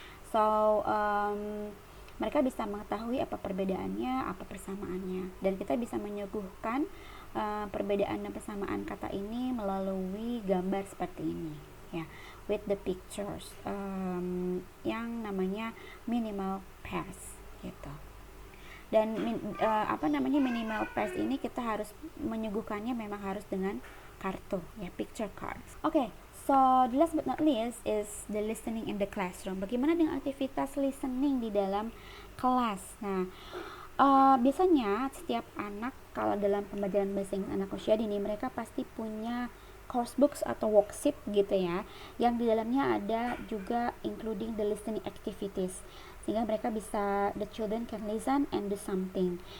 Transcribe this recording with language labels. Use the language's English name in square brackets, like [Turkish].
[Indonesian] So mereka bisa mengetahui apa perbedaannya, apa persamaannya, dan kita bisa menyuguhkan perbedaan dan persamaan kata ini melalui gambar seperti ini ya, [English] with the pictures, [Indonesian] yang namanya minimal pairs gitu. Dan minimal pairs ini kita harus menyuguhkannya memang harus dengan kartu ya, picture cards. Oke. [English] So, the last but not least is the listening in the classroom. [Indonesian] Bagaimana dengan aktivitas listening di dalam kelas? Nah, biasanya setiap anak kalau dalam pembelajaran bahasa Inggris anak usia dini, mereka pasti punya course books atau worksheet gitu ya, yang di dalamnya ada juga [English] including the listening activities, [Indonesian] sehingga mereka bisa, [English] the children can listen and do something.